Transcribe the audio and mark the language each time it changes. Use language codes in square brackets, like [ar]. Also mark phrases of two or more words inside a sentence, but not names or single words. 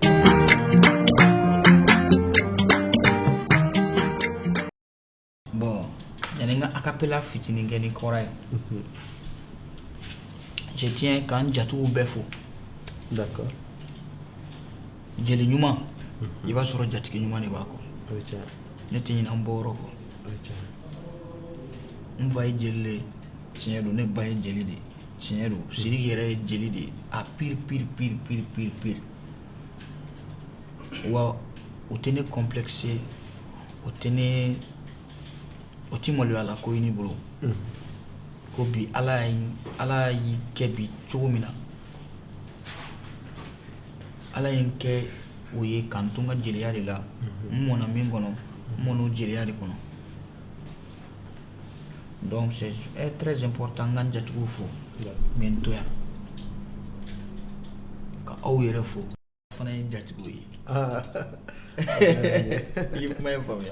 [bm] A cappella fitinin kɛ ni kɔrɔ ye. [fr] Je tiens [bm] k'an jatigiw bɛɛ fo. D'accord. Jeli ɲuman i b'a sɔrɔ jatigi ɲuman de b'a kɔ. Ne tɛ ɲinɛ an bɔyɔrɔ kɔ. N fa ye jeli de ye tiɲɛ don, ne ba ye jeli de ye tiɲɛ don, Sidiki yɛrɛ ye jeli de ye a pire. Wa o tɛ ne complexé, o tɛ maloya la ko i ni bolo. Ko bi Ala y'i kɛ bi cogo min na, Ala ye n kɛ o ye k'an to n ka jeliya de la, n mɔnna min kɔnɔ n mɔnna o jeliya de kɔnɔ. [fr] Donc c'est très important [bm] n ka n jatigiw fo mais n to yan ka aw yɛrɛ fo fana ye jatigiw ye. I ye kuma in faamuya.